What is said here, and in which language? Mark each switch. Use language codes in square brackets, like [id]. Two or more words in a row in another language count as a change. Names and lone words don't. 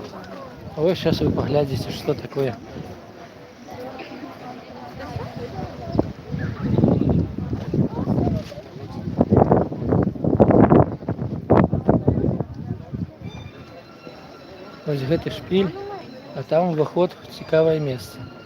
[uk] А ось зараз ви поглядите, що таке. [be] Ось гэты шпіль, а там уваход [uk] в цікаве місце.